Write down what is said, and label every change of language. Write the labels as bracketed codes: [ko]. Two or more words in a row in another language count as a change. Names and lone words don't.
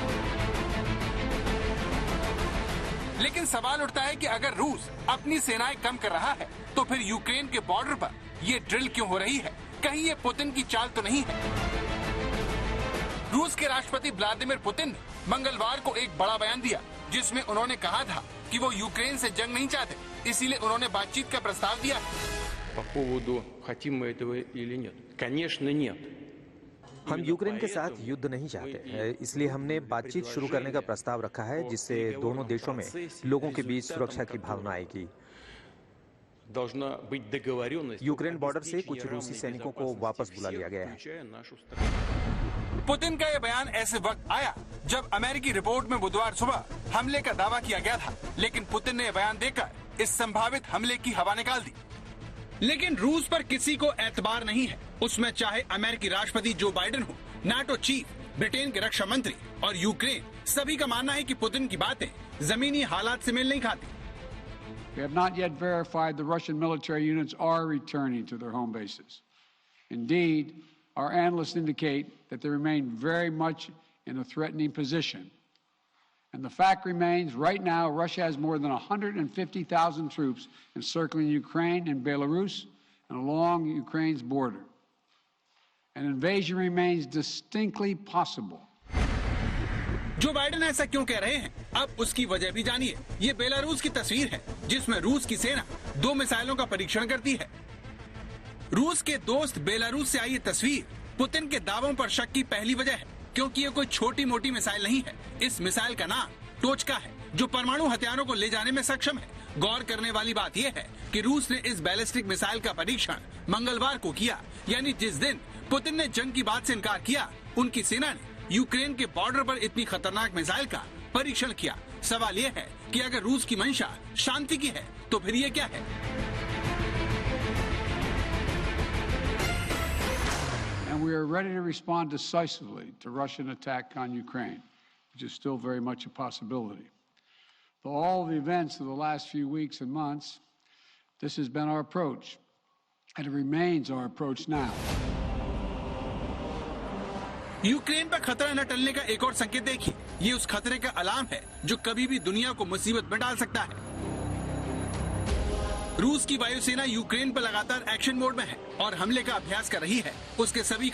[hi] लेकिन सवाल उठता है कि अगर रूस अपनी सेनाएं कम कर रहा है तो फिर यूक्रेन के बॉर्डर पर ये ड्रिल क्यों हो रही है? कहीं ये पुतिन की चाल तो नहीं है? रूस के राष्ट्रपति व्लादिमीर पुतिन ने मंगलवार को एक बड़ा बयान दिया, जिसमें उन्होंने कहा था कि वो यूक्रेन से जंग नहीं चाहते, इसीलिए उन्होंने बातचीत का प्रस्ताव दिया है। [ru] по поводу хотим мы этого или нет? Конечно, нет. [hi] हम यूक्रेन के साथ युद्ध नहीं चाहते, इसलिए हमने बातचीत शुरू करने का प्रस्ताव रखा है, जिससे दोनों देशों में लोगों के बीच सुरक्षा की भावना आएगी। यूक्रेन बॉर्डर से कुछ रूसी सैनिकों को वापस बुला लिया गया है। पुतिन का यह बयान ऐसे वक्त आया जब अमेरिकी रिपोर्ट में बुधवार सुबह हमले का दावा किया गया था, लेकिन पुतिन ने यह बयान देकर इस संभावित हमले की हवा निकाल दी। लेकिन रूस पर किसी को एतबार नहीं है, उसमें चाहे अमेरिकी राष्ट्रपति जो बाइडेन हो, नाटो चीफ, ब्रिटेन के रक्षा मंत्री और यूक्रेन, सभी का मानना है कि पुतिन की बातें जमीनी हालात से मेल नहीं खाती। [en] We have not yet verified the Russian military units are returning to their home bases. Indeed, our analysts indicate that they remain very much in a threatening position. And the fact remains, right now, Russia has more than 150,000 troops encircling Ukraine and Belarus and along Ukraine's border. An invasion remains distinctly possible. [hi] जो बाइडेन ऐसा क्यों कह रहे हैं, अब उसकी वजह भी जानिए। ये बेलारूस की तस्वीर है, जिसमें रूस की सेना 2 मिसाइलों का परीक्षण करती है। रूस के दोस्त बेलारूस से आई ये तस्वीर पुतिन के दावों पर शक की पहली वजह है, क्योंकि ये कोई छोटी मोटी मिसाइल नहीं है। इस मिसाइल का नाम टोचका है, जो परमाणु हथियारों को ले जाने में सक्षम है। गौर करने वाली बात यह है कि रूस ने इस [en] ballistic missile [hi] का परीक्षण मंगलवार को किया, यानी जिस दिन पुतिन ने जंग की बात से इनकार किया, उनकी सेना ने यूक्रेन के बॉर्डर पर इतनी खतरनाक मिसाइल का परीक्षण किया। सवाल यह है कि अगर रूस की मंशा शांति की है तो फिर ये क्या है? [en] And we are ready to respond decisively to Russian attack on Ukraine, which is still very much a possibility. For all the events of the last few weeks and months, this has been our approach, and it remains our approach now. [hi] यूक्रेन पर खतरा न टलने का एक और संकेत देखिए। ये उस खतरे का अलार्म है जो कभी भी दुनिया को मुसीबत में डाल सकता है। रूस की वायुसेना यूक्रेन पर लगातार [en] action mode [hi] में है और हमले का अभ्यास कर रही है।